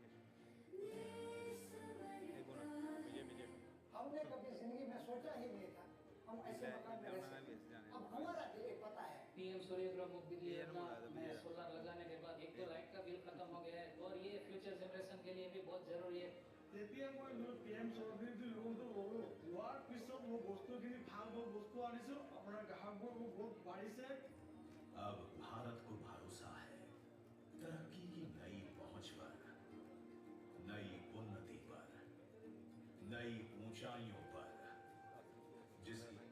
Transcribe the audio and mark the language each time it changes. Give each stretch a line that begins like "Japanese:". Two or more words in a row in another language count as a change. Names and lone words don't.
Hindi: दिल संवरता है। हमने कभी जिंदगी में सोचा ही नहीं था हम ऐसे मकान में रह सकते। अब हमारा दिल पता है पीएम सूर्य ग्रह मुफ्त बिजली योजना में सोलर लगाने के बाद एक तो लाइट का बिल खत्म हो गया है और ये
English: future generation
Hindi: के लिए भी बहुत जरूरी है।
Assamese: তেতিয়া মই PM চৌধুৰীৰ লোনটো ল'লোঁ, লোৱাৰ পিছত মই বস্তুখিনি ভাল বস্তু আনিছোঁ, আপোনাৰ গ্ৰাহকবোৰ বহুত বাঢ়িছে।
Hindi: अब भारत को भरोसा है तरक्की की नई पहुंच पर, नई उन्नति पर, नई ऊंचाइयों पर, जिसकी